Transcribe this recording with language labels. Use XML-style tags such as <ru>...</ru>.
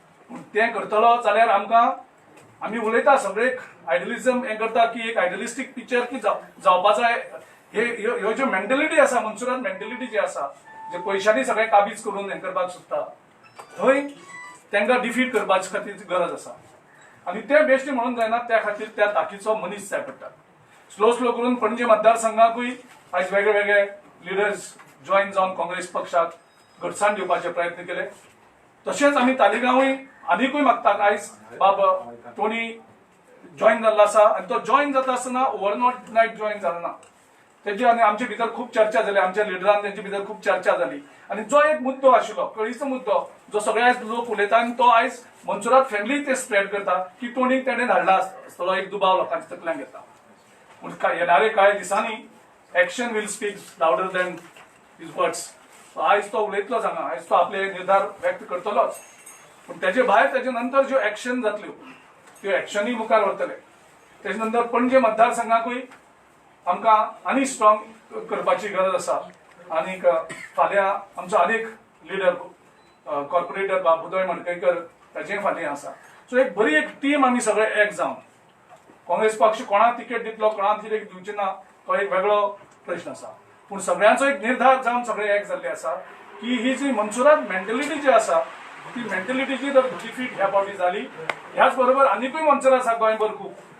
<gom>पूण तें करतलो जाल्यार आमकां आमी उलयता सगळे आयडियलिझम हें करता की एक आयडियलिस्टीक पिक्चर की जावपा जाय. ह्यो ज्यो मेंटलिटी आसा मनसुरात मेंटलिटी जी आसा जे पयशांनी सगळे काबीज करून हें करपाक सोदता थंय तांकां डिफीट करपाची खातीर गरज आसा. आनी ते बेश्टे म्हणून जायना त्या खातीर त्या ताकीचो मनीस जाय पडटा. स्लो करून पणजे मतदारसंघाकूय आयज वेगळे वेगळे लिडर्स जॉईन जावन काँग्रेस पक्षाक घटसाण दिवपाचे प्रयत्न केले. तशेंच आमी तालिगांवूय आनीकूय मागतात. आयज बाब टोनी जॉईन जाल्लो आसा आनी तो जॉईन जाता आसतना ओव्हरनायट जॉईन जालो ना. तेजी आनी आमचे भितर खूब चर्चा जाली. आमच्या लिडरान तेंचे भितर खूब चर्चा जाली. आनी जो एक मुद्दो आशिल्लो कळीचो मुद्दो जो सगळे आयज लोक उलयता आनी तो आयज मनसुरात फॅमिली ते स्प्रेड करता की टोनीक तेणें धाडला आसतलो एक दुबाव लोकांच्या तकल्यांक येता. पूण येणारे कांय दिसांनी</gom> <en>Action will speak louder than his words.</en> <gom>आयज तो उलयतलोच हांगा आयज तो आपले निर्धार व्यक्त करतलोच. पूण तेजे भायर तेजे नंतर ज्यो एक्शन जातल्यो त्यो एक्शनूय मुखार व्हरतले. तेजे नंतर पणजे मतदारसंघाकूय आमकां आनी स्ट्रॉंग करपाची गरज आसा. आनीक फाल्यां आमचो आनीक लिडर कॉर्पोरेटर बाबुदोय मडकयकर ताचेय फाल्यां आसा. सो एक बरी एक टीम आमी सगळे एक जावन काँग्रेस पक्ष कोणाक तिकेट दितलो कोणाक तिकेट दिवचे ना तो एक वेगळो प्रश्न आसा पूण सगळ्यांचो एक निर्धार जावन सगळे एक जाल्ले आसा की ही जी मनसुरात मेंटॅलिटी जी आसा ती मेंटॅलिटीची जर डिफीट ह्या फावटी जाली ह्याच बरोबर आनीकूय मनसुर आसा गोंयभर खूब</gom>